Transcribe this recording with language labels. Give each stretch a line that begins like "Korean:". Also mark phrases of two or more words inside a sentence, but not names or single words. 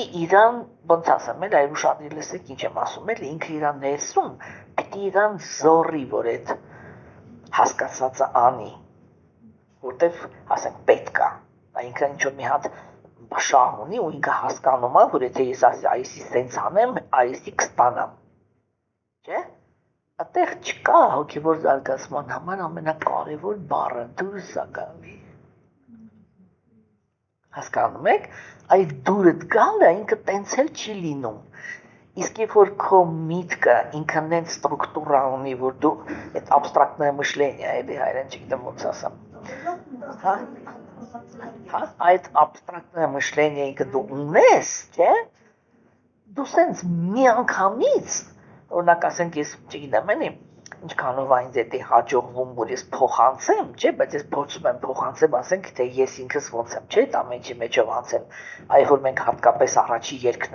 Armenian: իրան, ոնց ասեմ, այ ուշադրի լսեք ինչ եմ ասում, էլի ինքը իրան ներսում, պիտի իրան զորի, որ այդ հասկացածը անի, որտեվ ասենք պետք է, ինքը ինչ որ մի հատ շահ ունի ու ինքը հասկանում է, որ եթե ես այսի սենց անեմ, այսի կստանամ, չէ՞։ Այդտեղ չկա հոգևոր զարգացման համար ամենակարևոր բառը դուրս է գալի։ Հասկանում եք, այդ դուրդ գալը ինքը տենց էլ չի լինում։ Իսկ երբ որ քո միտքը ինքն այն ստրուկտուրա ունի, որ դու այդ
Russian: абстрактное мышление,
Armenian: էլի հայերեն չգիտեմ ոնց ասեմ։ Հա։ Հա, այդ абстрактное мышление ինքը դու ունես, չէ՞։ Դու սենց միանգամից, օրինակ ասենք ես չգիտեմ, էլի ինչքանով այնց է հաջողվում, որ ես փոխանցեմ, չէ, բայց ես փորձում եմ փոխանցեմ, ասենք, թե ես ինքս ոնց եմ, չէ, դա մեջի մեջով անցել, այ որ մենք հատկապես առաջի երգն